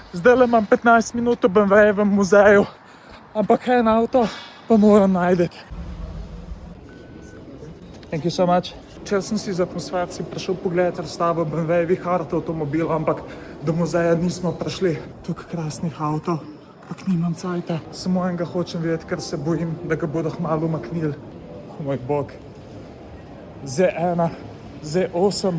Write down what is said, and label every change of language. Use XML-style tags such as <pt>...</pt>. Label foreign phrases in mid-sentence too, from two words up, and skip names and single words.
<sl>Zdaj le imam 15 minut v BMW-jevem muzeju, ampak en avto pa moram najti.</sl> <en>Thank you so much.</en> <sl>Če sem si za atmosfer si prišel pogledati razstavo BMW-jevih art avtomobilov, ampak do muzeja nismo prišli. Tukaj krasnih avtov, ampak nimam cajta. Samo enega hočem videti, ker se bojim, da ga bodo kmalu umaknili. Moj bog. Z1, Z8.</sl>